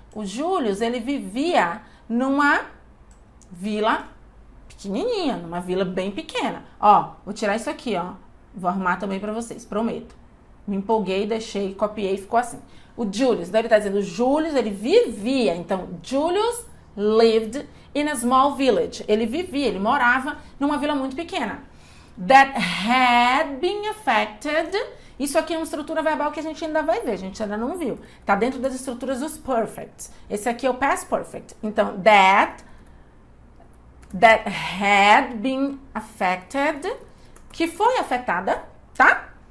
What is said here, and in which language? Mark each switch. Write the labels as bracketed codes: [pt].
[pt] O Julius, ele vivia numa vila pequenininha, numa vila bem pequena. Ó, vou tirar isso aqui, ó. Vou arrumar também para vocês, prometo. Me empolguei, deixei, copiei, ficou assim. O Julius, daí ele tá dizendo, Julius, ele vivia. Então, [en] Julius lived in a small village. [pt] Ele vivia, ele morava numa vila muito pequena. [en] That had been affected. [pt] Isso aqui é uma estrutura verbal que a gente ainda vai ver, a gente ainda não viu. Tá dentro das estruturas dos perfects. Esse aqui é o past perfect. Então, [en] that had been affected, [pt] que foi afetada, tá?